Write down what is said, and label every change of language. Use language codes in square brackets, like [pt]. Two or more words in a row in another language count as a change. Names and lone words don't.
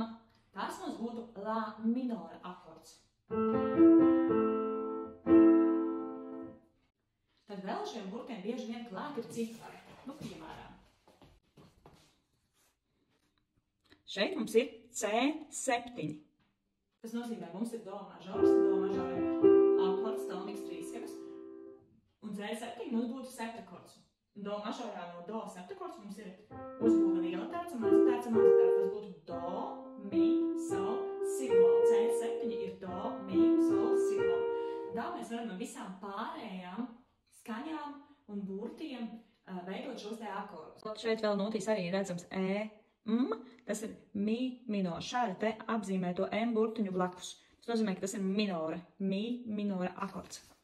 [lv] Tas mums būtu Lā minora akords. Tad vēl šiem burtiem bieži vien klāt ir cifari. Piemēram. Šeit mums ir C7. Tas nozīmē, mums ir do mažors akords, toniks trīsskaņas. Un C7 mums būtu septakords. Do mažorā no do septakords mums ir uzbūve liela tērts un maza tērts un maza tērts. Tas būtu do, mi, sol, si bemol. C7 ir do, mi, sol, si bemol. Tā mēs varam no visām pārējām skaņām un burtiem veidot šos te akordus. Šeit vēl notīs arī redzams E, M, tas ir mi minora. Šādi te apzīmē to M burtiņu blakus. Tas nozīmē, ka tas ir minora, mi minora akords.